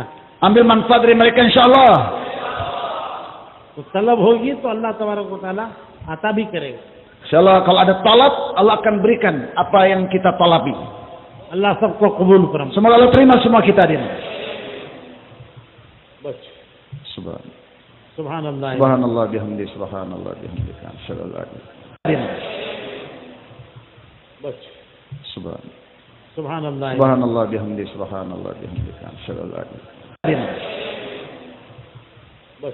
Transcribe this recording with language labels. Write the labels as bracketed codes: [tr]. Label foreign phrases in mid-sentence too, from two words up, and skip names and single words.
[ms] Ambil manfaat dari mereka insyaallah. [ur] تو طلب ہوگی تو اللہ تبارک و تعالیٰ عطا بھی کرے گا. [ms] Insyaallah kalau ada talab, Allah akan berikan apa yang kita talabi. [ur] اللہ سب کو قبول فرمائے. [ms] Semoga Allah terima semua kita ini. [ur] बस. [ms] Subhanallah. Subhanallah. [ar] سبحان الله بحمده، سبحان الله بحمده. [ms] Insyaallah. [ur] बस. [ms] Subhanallah. Subhanallah. [ar] سبحان الله بحمده، سبحان الله بحمده. [ms] Insyaallah. [ur] बस.